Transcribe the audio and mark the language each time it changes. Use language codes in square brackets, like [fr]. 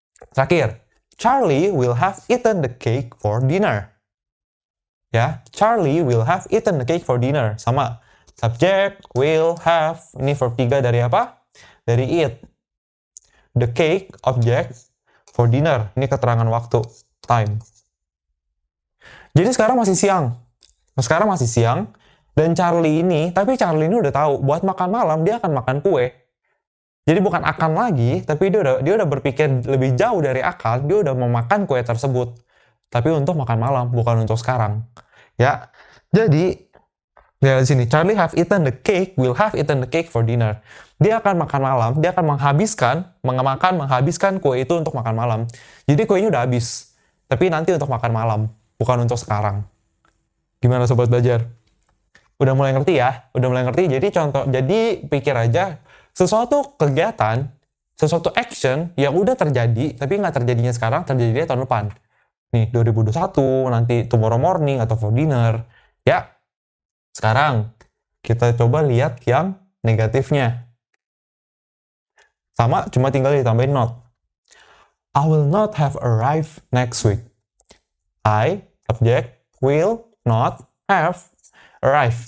[id] Terakhir, [en] Charlie will have eaten the cake for dinner. Ya, Charlie will have eaten the cake for dinner. [id] Sama. Subject, will, have. Ini verb 3 dari apa? Dari eat. [en] The cake, object, for dinner. [id] Ini keterangan waktu, time. Jadi sekarang masih siang. Dan Charlie ini udah tahu, buat makan malam dia akan makan kue. Jadi bukan akan lagi, tapi dia udah berpikir lebih jauh dari akan, dia udah mau makan kue tersebut. Tapi untuk makan malam, bukan untuk sekarang. Ya, jadi di sini [en] Charlie will have eaten the cake for dinner. [id] Dia akan makan malam, dia akan menghabiskan kue itu untuk makan malam. Jadi kuenya udah habis, tapi nanti untuk makan malam, bukan untuk sekarang. Gimana Sobat Belajar? Udah mulai ngerti ya? Jadi pikir aja, sesuatu kegiatan, sesuatu action yang udah terjadi, tapi nggak terjadinya sekarang, terjadinya tahun depan. Nih, 2021, nanti [en] tomorrow morning, [id] atau [en] for dinner. [id] Ya, sekarang kita coba lihat yang negatifnya. Sama, cuma tinggal ditambahin not. [en] I will not have arrived next week. I, subject, will not have arrived.